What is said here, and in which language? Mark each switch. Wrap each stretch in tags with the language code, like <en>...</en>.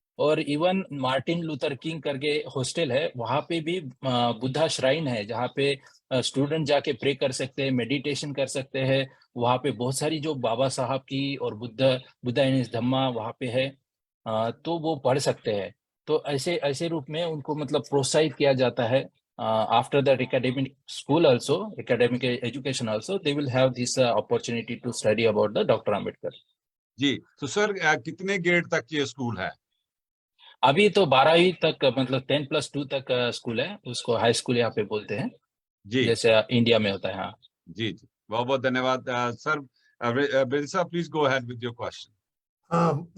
<hi>और even Martin Luther king करके hostel है, वहाँ पे भी बुद्धा श्राइन है जहाँ पे स्टूडेंट जाके प्रे कर सकते हैं, मेडिटेशन कर सकते हैं। वहाँ पे बहुत सारी जो बाबा साहब की और बुद्धा इन धम्मा वहाँ पे है, तो वो पढ़ सकते हैं। तो ऐसे ऐसे रूप में उनको मतलब प्रोत्साहित किया जाता है</hi> <en>after that academic school also, academic education also, they will have this opportunity to study about the Dr. Ambedkar.</en> <hi>जी, तो सर कितने ग्रेड तक ये स्कूल है? अभी तो 12वीं तक, मतलब 10+2 तक स्कूल है, उसको हाई स्कूल यहाँ पे बोलते हैं, जी जैसे इंडिया में होता है। हाँ जी जी, बहुत बहुत धन्यवाद sir. Birsa,</hi> <en>Please go ahead with your question.</en>